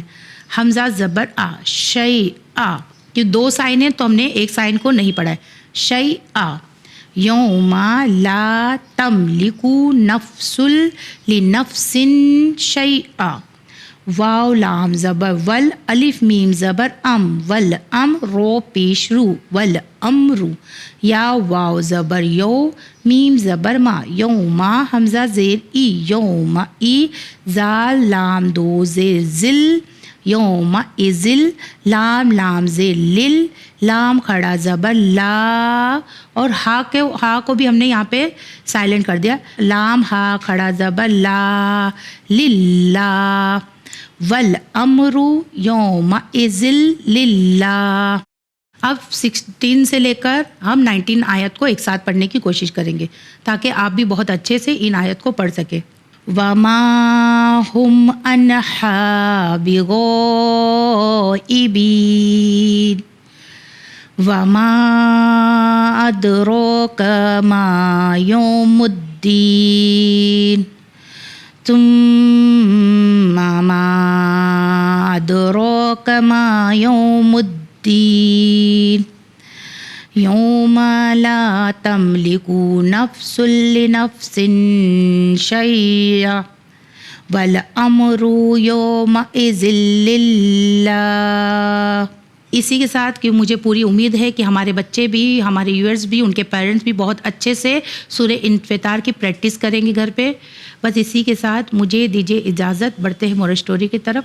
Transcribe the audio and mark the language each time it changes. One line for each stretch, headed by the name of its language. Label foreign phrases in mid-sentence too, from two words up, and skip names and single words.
Urdu: حمزہ زبر آ، شی آ، کہ دو سائن ہیں تو ہم نے ایک سائن کو نہیں پڑھا ہے.
Arabic: شی آ، یوما لا تملکو نفسل لنفسن شیئا.
Urdu: واو لام زبر ول، الف میم زبر ام، ول ام، رو پیش رو، ول امرو. یا واو زبر یو، میم زبر ما، یوما، حمزہ زیر ای، یوما ای، زال لام دو زیر زل، یوما ازل، لام لام زیر لل، لام کھڑا زبر لا، اور ہا کو بھی ہم نے یہاں پہ سائلنٹ کر دیا، لام ہا کھڑا زبر لا، للہ.
Arabic: والامر یومئذ للہ.
Urdu: اب 16 سے لے کر ہم 19 آیت کو ایک ساتھ پڑھنے کی کوشش کریں گے تاکہ آپ بھی بہت اچھے سے ان آیت کو پڑھ سکیں.
Arabic: وما هم عنها بغائبین وما ادراک ما یوم الدین ثم ما ادراک ما یوم الدین یوم لا تملک نفس لنفس شیئا والامر یومئذ للہ.
Urdu: اسی کے ساتھ کہ مجھے پوری امید ہے کہ ہمارے بچے بھی, ہمارے ویورز بھی, ان کے پیرنٹس بھی بہت اچھے سے سورہ انفطار کی پریکٹس کریں گے گھر پہ. بس اسی کے ساتھ مجھے دیجیے اجازت, بڑھتے ہیں
English: مورل اسٹوری
Urdu: کی طرف.